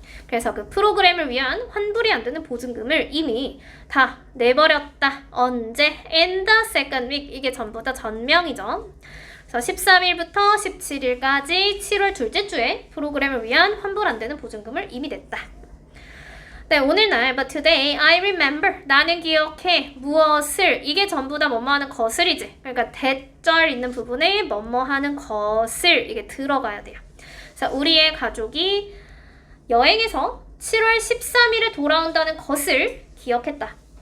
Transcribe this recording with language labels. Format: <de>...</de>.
<ko>그래서 그 프로그램을 위한 환불이 안 되는 보증금을 이미 다 내버렸다. 언제? In the second week. 이게 전부 다 전명이죠. 그래서 13일부터 17일까지 7월 둘째 주에 프로그램을 위한 환불 안 되는 보증금을 이미 냈다.</ko> <en>네, 오늘날 but today I remember.</en> <ko>나는 기억해. 무엇을. 이게 전부 다 뭐뭐 하는 것을이지. 그러니까 대절 있는 부분에 뭐뭐 하는 것을 이게 들어가야 돼요. 자, 우리의 가족이 여행에서 7월 13일에 돌아온다는 것을 기억했다.</ko>